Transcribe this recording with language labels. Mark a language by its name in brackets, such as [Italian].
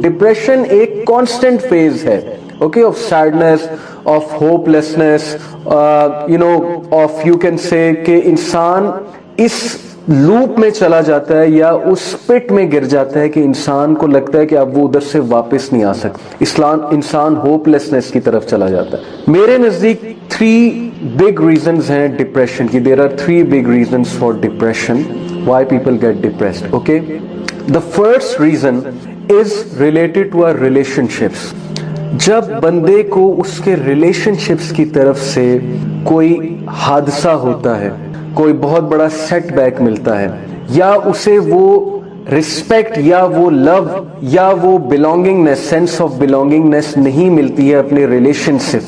[Urdu] Depression ایک constant phase ہے, [English] okay, of sadness, of hopelessness, you know, of you can say [Urdu] کہ انسان اس loop میں چلا جاتا ہے یا اس پٹ میں گر جاتا ہے کہ انسان کو لگتا ہے کہ اب وہ ادھر سے واپس نہیں آ سکتا, انسان ہوپلیسنس کی طرف چلا جاتا ہے. میرے نزدیک [English] 3 big reasons [Urdu] ہیں ڈپریشن کی. [English] There are 3 big reasons for depression, why people get depressed, okay. The first reason is related to our relationships. [Urdu] جب بندے کو اس کے ریلیشن شپس کی طرف سے کوئی حادثہ ہوتا ہے, کوئی بہت بڑا سیٹ بیک ملتا ہے, یا اسے وہ رسپیکٹ یا وہ لو یا وہ بلونگنگنیس, سینس آف بلونگنگنیس نہیں ملتی ہے اپنے ریلیشن سے.